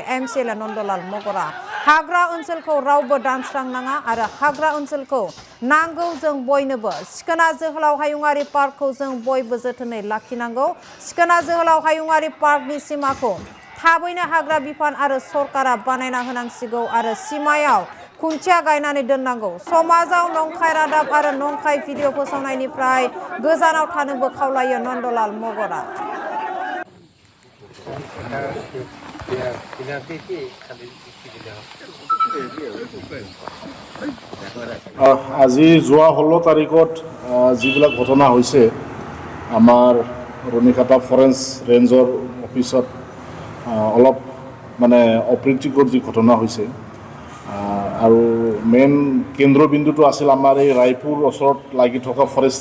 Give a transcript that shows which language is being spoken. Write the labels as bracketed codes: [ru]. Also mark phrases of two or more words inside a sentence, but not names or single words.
[brx] MCLA नन्दलाल मगरआ हाग्रा ओनसोलखौ रावबो दानस्रांनाङा आरो हाग्रा ओनसोलखौ नांगौ जों बयनोबो सिखोना जोहोलाव हायुङारि पार्कखौ जों बयबो जोथोनै लाखिनांगौ सिखोना जोहोलाव हायुङारि पार्कनि सिमाखौ थाबैनो हाग्रा बिफान आरो सरकारा बानायना होनांसिगौ आरो सिमायाव खुन्थिया गायनानै दोननांगौ समाजाव नंखाय रादाब आरो नंखाय भिडिअ फोसावनायनिफ्राय गोजानाव थानोबो खावलायो नन्दलाल मगरआ [as] আজি যোৱা 16 তাৰিখত যিবিলাক ঘটনা হৈছে আমাৰ ৰুনিখাতা [en] forest range office [as] অলপ মানে অপ্ৰীতিকৰ যি ঘটনা হৈছে আৰু মেইন কেন্দ্ৰবিন্দুটো আছিল আমাৰ এই ৰায়পুৰ ওচৰত লাগি থকা ফৰেষ্ট